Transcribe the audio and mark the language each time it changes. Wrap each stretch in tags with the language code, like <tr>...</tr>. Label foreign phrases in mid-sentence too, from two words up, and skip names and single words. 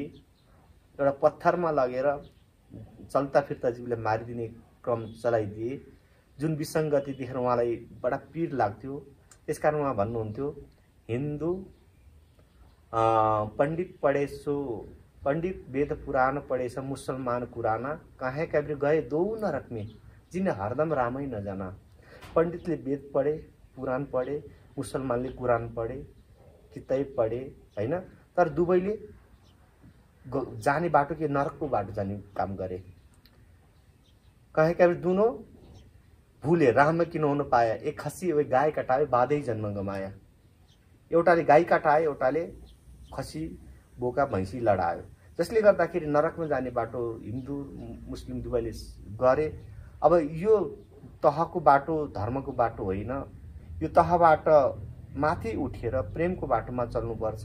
<ne>एउटा पत्थरमा लगेर चल्ता फिर्ता जीवलाई मारिदिने क्रम चलाइदिए, जुन विसङ्गति देखेर उहाँलाई बडा पीड लाग्थ्यो। त्यसकारण उहाँ भन्नुहुन्थ्यो,</ne> <hi>हिन्दू पण्डित पढे सो पंडित वेद पुराण पढेछ मुसलमान कुराना, कहाँ कबीर गए दो नरक में, जिन हरदम रामै नजाना।</hi> <ne>पंडितले वेद पढे, पुराण पढे, मुसलमानले कुरान पढे, किताब पढे हैन, तर दुवैले जाने बाटो के नरकको बाटो जाने काम गरे।</ne> <hi>कहे कबीर दोनों भूले राह में किन हुन पाया, एक खसी एक गाय कटाए बाधै जन्म गमाया।</hi> <ne>एउटाले गाई कटाए, एउटाले खसी बोका भैँसी लडायो, जसले गर्दाखेरि नरकमा जाने बाटो हिन्दू मुस्लिम दुवैले गरे। अब यो तहको बाटो धर्मको बाटो होइन, यो तहबाट माथि उठेर प्रेमको बाटोमा चल्नुपर्छ।</ne>